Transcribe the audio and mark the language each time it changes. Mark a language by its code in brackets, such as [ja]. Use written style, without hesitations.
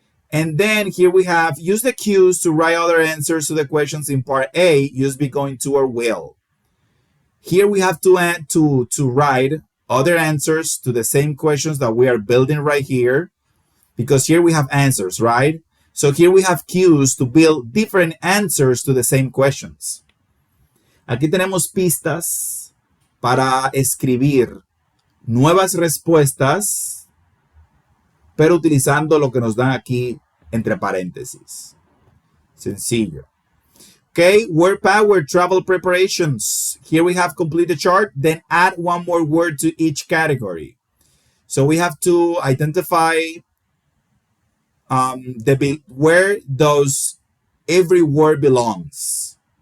[en] And then here we have use the cues to write other answers to the questions in part A, use be going to or will. Here we have to add to write other answers to the same questions that we are building right here, because here we have answers, right? So here we have cues to build different answers to the same questions. [es] Aquí tenemos pistas para escribir nuevas respuestas, pero utilizando lo que nos dan aquí entre paréntesis. Sencillo. [en] Okay, word power, travel preparations. Here we have complete the chart, then add one more word to each category. So we have to identify where does every word belongs.